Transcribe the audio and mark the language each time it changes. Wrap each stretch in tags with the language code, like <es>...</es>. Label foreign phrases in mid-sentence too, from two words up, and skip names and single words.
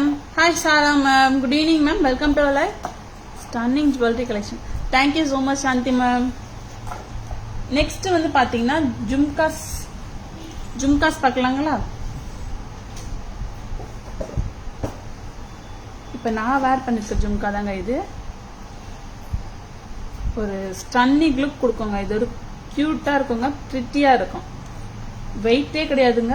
<en>Hi Sarah ma'am. Good evening ma'am. Welcome to our live. Stunning jewelry collection. Thank you so much Shanti ma'am.</en> <ta>Next வந்து பாத்தீங்கன்னா ஜும்காஸ் பார்க்கலாங்களா? இப்ப நான் வேர் பண்ணிருக்க ஜும்கா தாங்க இது. ஒரு</ta> <en>stunning look</en> <ta>கொடுக்குங்க. இது ஒரு கியூட்டா இருக்குங்க. பிரிட்டியா இருக்கும். வெயிட்டே கிடையாதுங்க.</ta>